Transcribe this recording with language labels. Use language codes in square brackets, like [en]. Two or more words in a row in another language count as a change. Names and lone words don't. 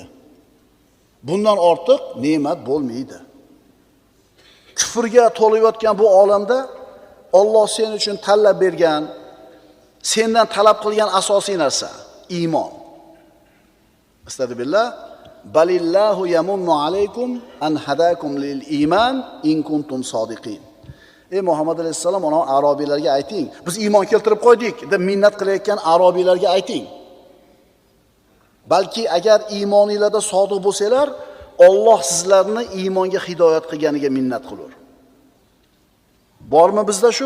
[uz] Bundan ortiq ne'mat bo'lmaydi. Kufrga to'layotgan bu olamda Alloh sen uchun tanlab bergan, sendan talab qilgan asosiy narsa iymon. [ar] أستغفر الله. بل الله يمن عليكم أن هداكم للإيمان إن كنتم صادقين. [uz] Ey Muhammad alayhisalom, ona arabiylarga ayting, biz iymon keltirib qo'ydik deb minnat qilayotgan arabiylarga ayting. Balki agar iymoningizda sodiq bo'lsanglar, Alloh sizlarni iymonga hidoyat qilganiga minnat qilur. Bormi bizda shu?